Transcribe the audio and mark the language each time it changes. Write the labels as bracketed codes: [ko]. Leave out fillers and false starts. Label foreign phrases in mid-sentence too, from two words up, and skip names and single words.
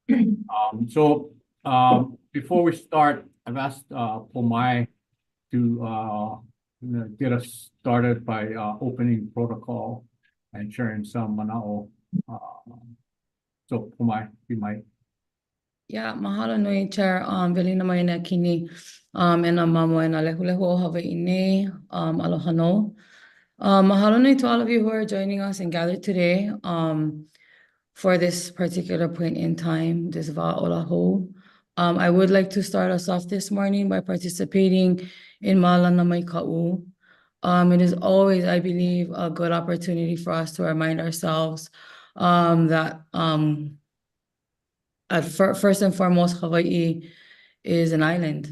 [en] Before we start, I've asked Pomai to get us started by opening protocol and sharing some manao. So Pomai, you might. [haw] Yeah, mahalo nui chair velina mai na kini and a mamo and a lehulehu o Hawaii ne aloha no. Mahalo nui [en] to all of you who are joining us and gathered today for this particular point in time, this wa'olaho. I would like to start us off this morning by participating in Malana Mai Ka'u. It is always, I believe, a good opportunity for us to remind ourselves that first and foremost, Hawaii is an island.